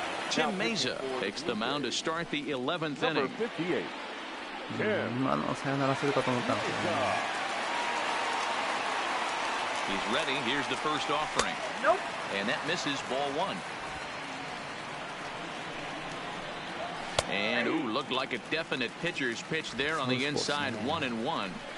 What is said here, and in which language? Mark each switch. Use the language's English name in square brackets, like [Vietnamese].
[English] Tim Meza takes the mound to start the 11th inning. [Japanese] 今のサヨナラするかと思ったんですけどね。 [English] He's ready. Here's the first offering. Nope. And that misses ball one. And ooh, looked like a definite pitcher's pitch there on the inside, 1-1.